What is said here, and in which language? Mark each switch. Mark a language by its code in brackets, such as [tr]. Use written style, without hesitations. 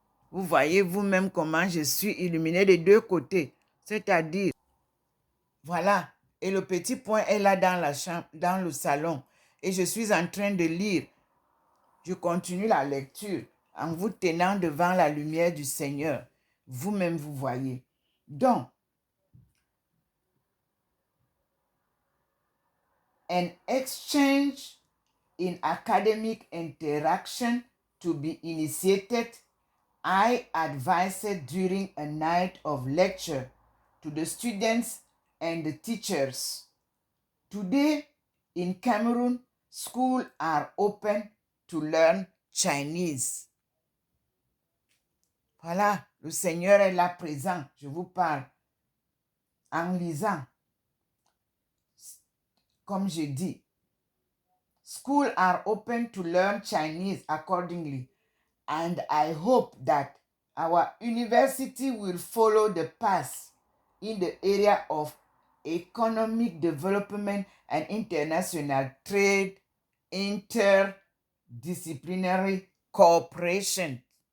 [fr] Vous voyez vous-même comment je suis illuminé des deux côtés. C'est-à-dire, voilà, et le petit point est là dans la chambre, dans le salon. Et je suis en train de lire. Je continue la lecture en vous tenant devant la lumière du Seigneur. Vous-même, vous voyez. [en] Donc, an exchange in academic interaction to be initiated, I advised during a night of lecture to the students and the teachers. Today, in Cameroon, schools are open to learn Chinese. [fr] Voilà, le Seigneur est là présent. Je vous parle en lisant. Comme je dis, [en] schools are open to learn Chinese accordingly. And I hope that our university will follow the path in the area of economic development and international trade, interdisciplinary cooperation.